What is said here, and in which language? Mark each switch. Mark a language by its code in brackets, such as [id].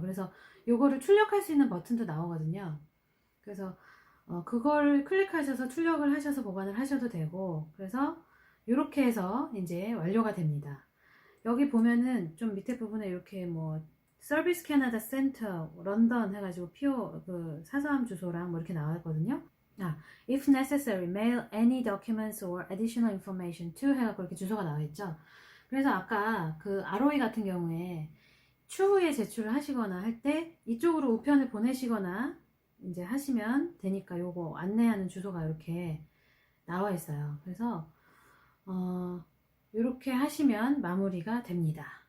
[ko] 그래서 요거를 출력할 수 있는 버튼도 나오거든요. 그래서 그걸 클릭하셔서 출력을 하셔서 보관을 하셔도 되고, 그래서 이렇게 해서 이제 완료가 됩니다. 여기 보면은 좀 밑에 부분에 이렇게 뭐 서비스 캐나다 센터 런던 해가지고 PO 그 사서함 주소랑 뭐 이렇게 나왔거든요. [en] if necessary, mail any documents or additional information to [ko] 해갖고 이렇게 주소가 나와 있죠. 그래서 아까 그 ROE 같은 경우에 추후에 제출을 하시거나 할 때 이쪽으로 우편을 보내시거나 이제 하시면 되니까 요거 안내하는 주소가 이렇게 나와 있어요. 그래서 이렇게 하시면 마무리가 됩니다.